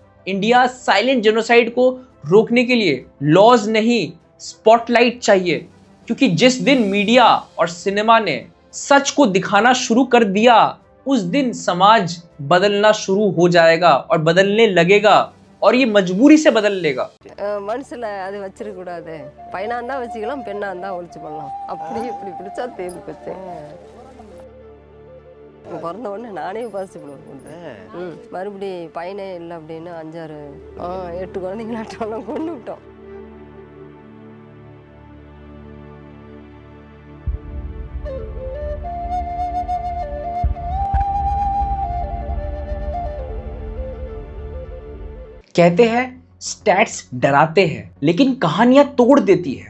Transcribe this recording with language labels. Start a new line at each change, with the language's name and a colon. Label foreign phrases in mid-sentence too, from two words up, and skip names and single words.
Hindi: इंडिया
English: silent genocide
Hindi: को रोकने के लिए लॉज नहीं, स्पॉटलाइट चाहिए, क्योंकि जिस दिन मीडिया और सिनेमा ने सच को दिखाना शुरू कर दिया, उस दिन समाज बदलना शुरू हो जाएगा और बदलने लगेगा, और ये मजबूरी से बदल लेगा।
Tamil: மனசுல அது வச்சிருக்க கூடாது. பையனா இருந்தா வச்சுக்கலாம், பெண்ணா இருந்தா ஒளிச்சு பண்ணலாம். அப்படி இப்படி பிடிச்சா தேர்ந்து போச்சு. பிறந்த உடனே நானே பாசிபிள் பண்ணுறேன். மறுபடி பையனே இல்லை அப்படின்னு 8 குழந்தைங்களாட்டம் கொண்டு விட்டோம்.
Hindi: कहते हैं स्टैट्स डराते हैं, लेकिन कहानियां तोड़ देती है।